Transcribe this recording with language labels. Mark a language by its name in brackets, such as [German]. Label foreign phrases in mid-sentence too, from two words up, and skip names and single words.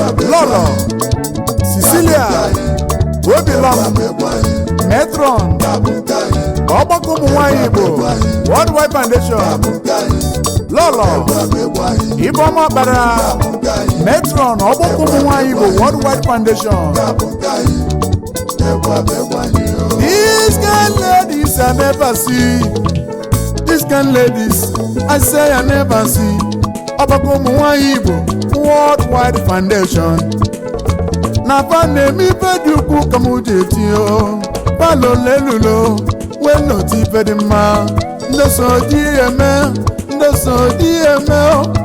[Igbo] Lolo, Cecilia, Obilom, Matron, Ọgbakọ ụmụ nwaanyị Igbo, World Wide Foundation. Lolo, Iboma Bara, Matron, Ọgbakọ ụmụ nwaanyị Igbo, World Wide Foundation. [Nigerian Pidgin] These kind ladies I never see. These kind ladies, I say I never see. [Igbo] Ọgbakọ ụmụ nwanyị Igbo, Worldwide Foundation. Na fa na-eme ife dị ukwuu ka mụ ji eti o. Fa lolo elulo, wee nọtụ ife dị mma. Ndị so di eme, ndị so di eme o.